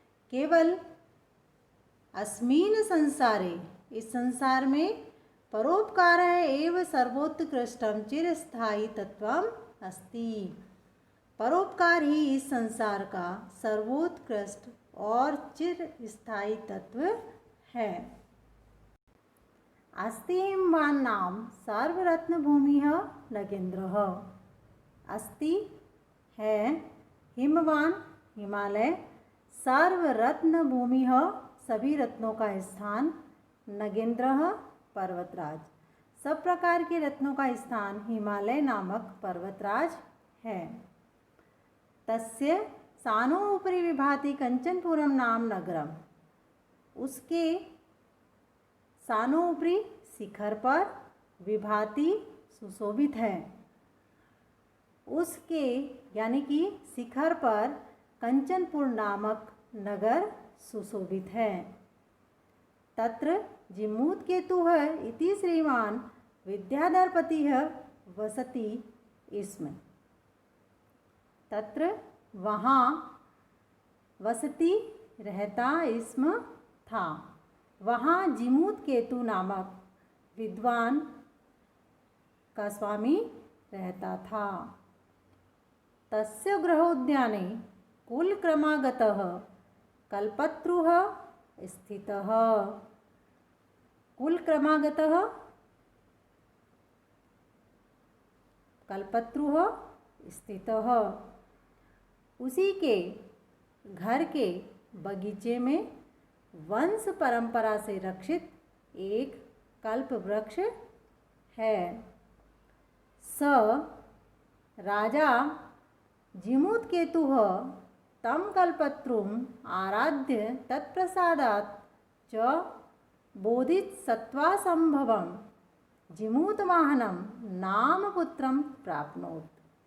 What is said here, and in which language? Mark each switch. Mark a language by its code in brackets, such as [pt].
[sa] केवल अस्मिन् संसारे, [hi] इस संसार में [sa] परोपकार एव सर्वोत्कृष्टं चिरस्थायी तत्वम् अस्ति। [hi] परोपकार ही इस संसार का सर्वोत्कृष्ट और चिरस्थायी तत्व है। [sa] अस्ति हिमवान्नां सर्वरत्नभूमिः नगेन्द्रः। [hi] अस्ति है हिमवान, हिमालय, सर्वरत्नभूमिः सभी रत्नों का स्थान, नगेन्द्रः पर्वतराज, सब प्रकार के रत्नों का स्थान हिमालय नामक पर्वतराज है। [sa] तस्य सानो उपरि विभाति कंचनपुरम नाम नगरम। [hi] उसके सानो उपरि शिखर पर विभाति सुशोभित है। उसके यानी कि शिखर पर कंचनपुर नामक नगर सुशोभित है। [sa] तत्र जिमूतकेतुः इति श्रीमान विद्याधरपतिः वसति स्म। [hi] तत्र वहाँ वसति रहता स्म था। वहाँ जिमूतकेतु नामक विद्वान का स्वामी रहता था। [sa] तस्य गृहोद्याने कुलक्रमागतः कल्पत्रुः स्थितः। कुलक्रमागतः कल्पत्रुः स्थितः। [hi] उसी के घर के बगीचे में वंश परंपरा से रक्षित एक कल्प वृक्ष है। [sa] स राजा जिमूतकेतुः तं कल्पत्रुम् आराध्य तत्प्रसादात् च बोधिसत्त्वसंभवं जिमूतवाहनं नाम पुत्रं प्राप्नोत्।